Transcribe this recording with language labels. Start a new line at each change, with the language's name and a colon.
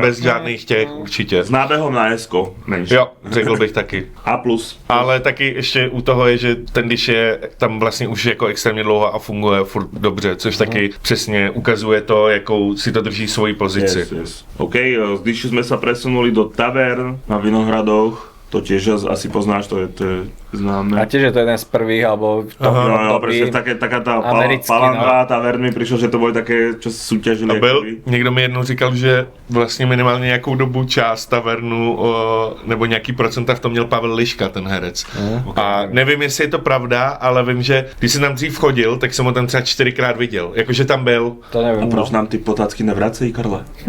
Czech: bez žádných těch určitě.
Slovak: S nábehom na SK, menší.
Czech: Jo, řekl bych taky. A+. Ale taky ještě u toho je, že ten dish je tam vlastně už jako extrémně dlouho a funguje furt dobře, což taky přesně ukazuje to, jakou si to drží svoji pozici.
Slovak: Yes. OK, z Dishu sme sa presunuli do Tavern na Vinohradoch. To tiež asi poznáš, to je známe. A tiež je to jeden z prvých, alebo v tom No, období. presne, taká tá
Czech: americký,
Slovak: palanga, Tavern mi prišlo, že to boli také, čo súťažili.
Czech: A byl,
Slovak: akoby.
Czech: někdo mi jednou říkal, že vlastně minimálně nějakou dobu část tavernu nebo nějaký procenta v tom měl Pavel Liška, ten herec. A nevím, jestli je to pravda, ale vím, že když jsem tam dřív chodil, tak jsem ho tam třeba 4krát viděl. Jakože tam byl.
Slovak: To neviem.
Czech: Proč nám ty potácky nevracejí, Karle?